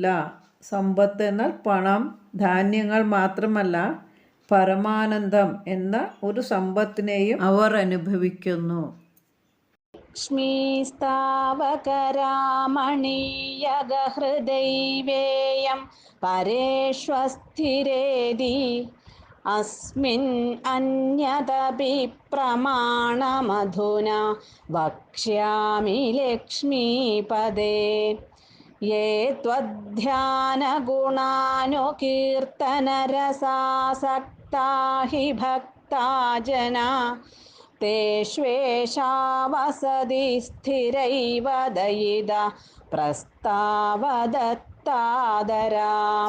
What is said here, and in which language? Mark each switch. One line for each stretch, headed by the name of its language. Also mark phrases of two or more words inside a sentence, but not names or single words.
Malayalam: സമ്പത്ത് എന്നാൽ പണം, ധാന്യങ്ങൾ മാത്രമല്ല, പരമാനന്ദം എന്ന ഒരു സമ്പത്തിനെയും അവർ അനുഭവിക്കുന്നു.
Sanskrit: ലക്ഷ്മീസ്താവകരാമണീയഗഹൃദൈവേയം പരേഷ്വസ്ഥിരേതി अस्मिन् अन्यदपि प्रमाणमधुना वक्ष्यामि लक्ष्मीपदे ये त्वध्यानगुणानुकीर्तनरसासक्ता हि भक्ता जना तेष्वेषा वसति स्थिरैव दयिता प्रस्तावदत्तादराम्